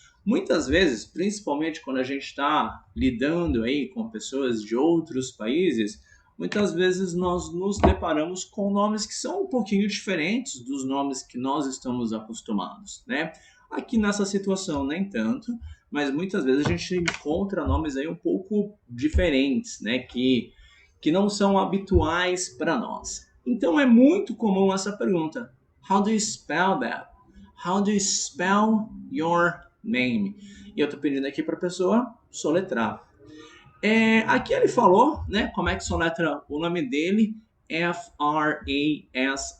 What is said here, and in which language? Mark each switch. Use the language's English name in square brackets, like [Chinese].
[Portuguese] Muitas vezes, principalmente quando a gente está lidando aí com pessoas de outros países, muitas vezes nós nos deparamos com nomes que são um pouquinho diferentes dos nomes que nós estamos acostumados, né? Aqui nessa situação nem tanto, mas muitas vezes a gente encontra nomes aí um pouco diferentes, né? Que não são habituais para nós. Então é muito comum essa pergunta. [English] How do you spell that? How do you spell your name? [Portuguese] E eu estou pedindo aqui para a pessoa soletrar. Aqui ele falou, né? Como é que soletra o nome dele? F-R-A-S-I-E-R.